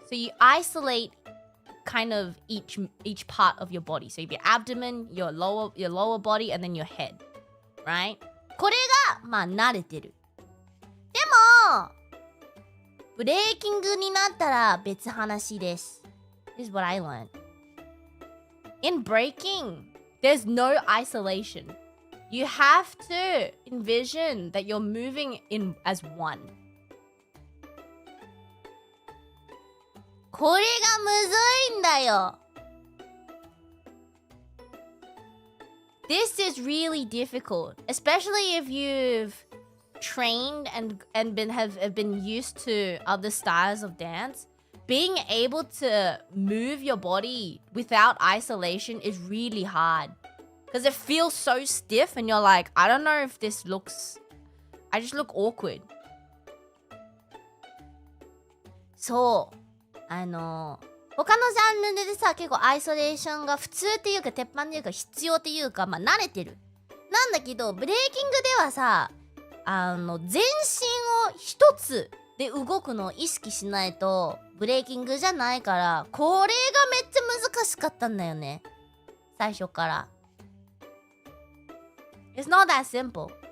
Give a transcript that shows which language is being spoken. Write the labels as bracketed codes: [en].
[en] So you isolate kind of each part of your body. So you have your abdomen, your lower body, and then your head, right? [ja] これがまあ慣れてる。でもブレイキングになったら別話です。 [en] This is what I learned. In breaking, there's no isolation. You have to envision that you're moving in as one. [ja] これがむずいんだよ。 [en] This is really difficult, especially if you've trained and have been used to other styles of dance. Being able to move your body without isolation is really hard because it feels so stiff and you're like, I don't know if this looks, I just look awkward. [ja] そう他のジャンルでさ結構アイソレーションが普通っていうか鉄板っていうか必要っていうかまあ慣れてるなんだけどブレイキングではさ全身を一つで動くのを意識しないとブレイキングじゃないからこれがめっちゃ難しかったんだよね最初から [en] It's not that simple.